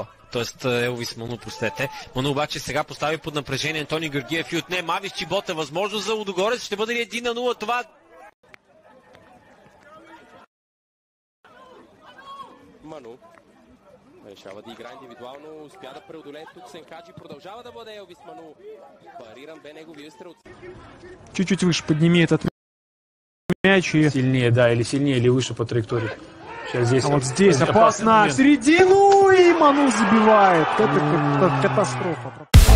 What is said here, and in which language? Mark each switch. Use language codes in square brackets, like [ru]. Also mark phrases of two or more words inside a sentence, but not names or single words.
[bg] Тоест Елвис Ману, простете. Ману обаче сега постави под напрежение Антони Георгиев и отне Мавис Чибота. Възможност за Лудогорец. Ще бъде ли 1-0 това? Ману решава да игра индивидуално, успя да преодолее тук Сенкаджи, продължава да бъде Елвис Ману. Париран бе неговия стрел. [ru] Чуть-чуть выше подними этот мяч и... Сильнее, да, или сильнее, или выше по траектории. Сейчас здесь... А вот здесь опасно, в середину, и Ману забивает. Это катастрофа.